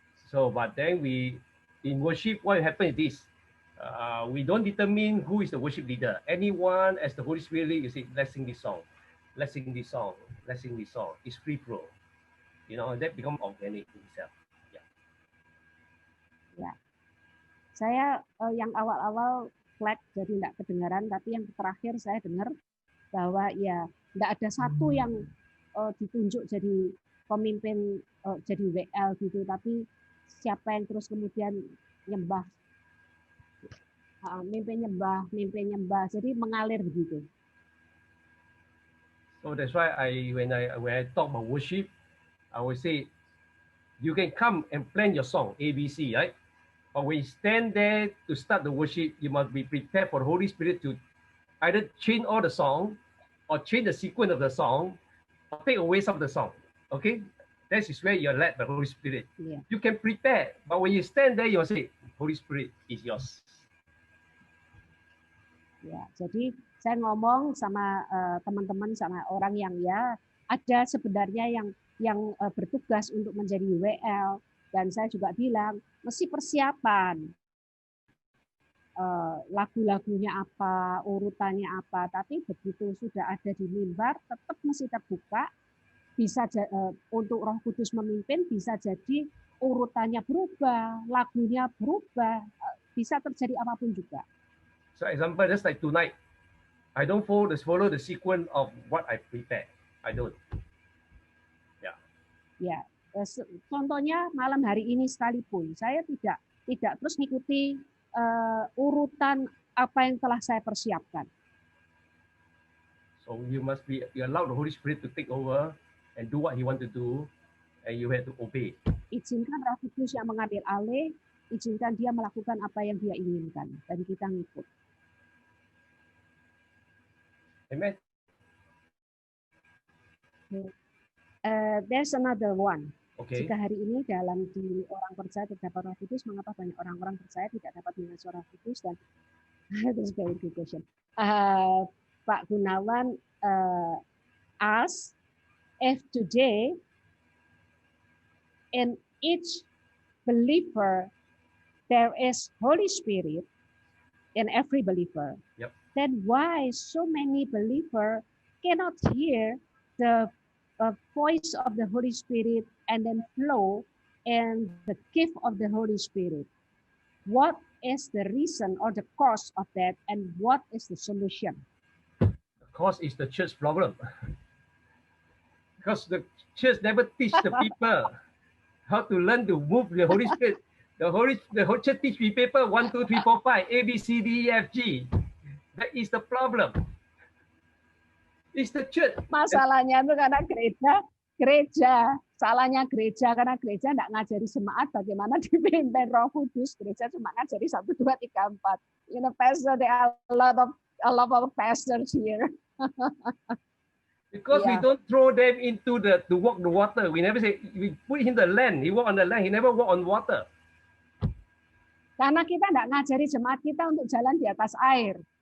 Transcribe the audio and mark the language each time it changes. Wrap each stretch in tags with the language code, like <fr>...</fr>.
<en>So but then in worship, what happens is this. We don't determine who is the worship leader. Anyone as the Holy Spirit lead, you say, let's sing this song. Let's sing this song. Let's sing this song. It's free flow. You know, that become organic itself.</en> <id>Ya. Saya yang awal-awal flat jadi tidak kedengaran, tapi yang terakhir saya dengar bahwa ya tidak ada satu yang ditunjuk jadi pemimpin jadi WL gitu, tapi siapa yang terus kemudian nyembah, mimpin nyembah, jadi mengalir begitu.</id> <en>So that's why when I talk about worship, I will say, you can come and plan your song ABC, right? But when you stand there to start the worship, you must be prepared for the Holy Spirit to either change all the song, or change the sequence of the song, or take away some of the song. Okay, that is where you're led by the Holy Spirit. Yeah. You can prepare, but when you stand there, you will say, Holy Spirit is yours.</en> <id>Ya, jadi saya ngomong sama teman-teman, sama orang yang ya ada sebenarnya yang bertugas untuk menjadi WL, dan saya juga bilang mesti persiapan lagu-lagunya apa, urutannya apa, tapi begitu sudah ada di mimbar tetap mesti terbuka, bisa untuk Roh Kudus memimpin, bisa jadi urutannya berubah, lagunya berubah, bisa terjadi apapun juga.</id> <en>So example, just like tonight, I don't follow the sequence of what I prepare. I don't.</en> <id>Ya, contohnya malam hari ini sekalipun, saya tidak terus mengikuti urutan apa yang telah saya persiapkan.</id> <en>So you allow the Holy Spirit to take over and do what He want to do, and you have to obey.</en> <id>Izinkan Roh Kudus yang mengambil alih, izinkan Dia melakukan apa yang Dia inginkan, dan kita ngikut.</id> <en>Amen. There's another one. Okay.</en> <id>Jika hari ini dalam diri orang percaya terdapat Roh Kudus, mengapa banyak orang-orang percaya tidak dapat mendengar suara Roh Kudus? Dan itu</id> <en>very good question. Pak Gunawan asked if today in each believer there is Holy Spirit in every believer. Yep. Then why so many believers cannot hear the voice of the Holy Spirit and then flow and the gift of the Holy Spirit? What is the reason or the cause of that, and what is the solution? The cause is the church problem. Because the church never teach the people how to learn to move the Holy Spirit. The whole church teach people 1, 2, 3, 4, 5, A, B, C, D, E, F, G. That is the problem. It's the church.</en> <id>Masalahnya itu karena gereja. Salahnya gereja karena gereja tidak ngajari jemaat bagaimana dipimpin Roh Kudus. Gereja cuma ngajari 1, 2, 3, 4.</id> <en>You know, pastor, there are a lot of pastors here. Because we don't throw them into to walk the water. We never say we put him the land. He walk on the land. He never walk on water.</en> <id>Karena kita tidak ngajari jemaat kita untuk jalan di atas air.</id>